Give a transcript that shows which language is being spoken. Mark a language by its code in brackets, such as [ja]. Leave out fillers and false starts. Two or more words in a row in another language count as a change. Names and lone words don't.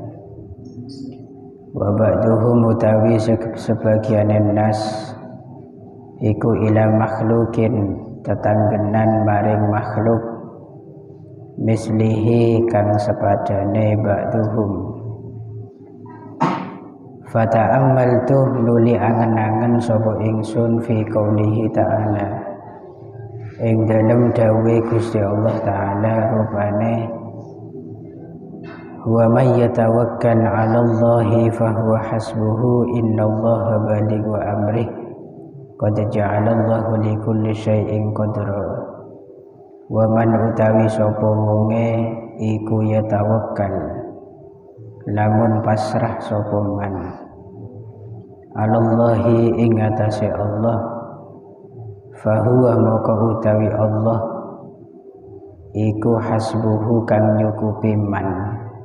[ar] وبعضهم [jv] utawi sebagiane nas iku [ar] إلى مخلوق [jv] tetanggenan maring makhluk mislihi kang sepadane ba'duhum. [ar] فتأملت [jv] nuli angen-angen sapa ingsun [ar] في قوله تعالى [jv] ing dalem dawuhe Gusti Allah Ta'ala rupane [ar] ومن يتوكل على الله فهو حسبه إن الله بالغ أمره قد جعل الله لكل شيء قدرا. ومن [jv] utawi sapa wonge iku yatawakkal lamun pasrah sapa [ar] من على الله [jv] ing atase Allah fahuwa maka utawi Allah iku hasbuhu kang nyukupi man.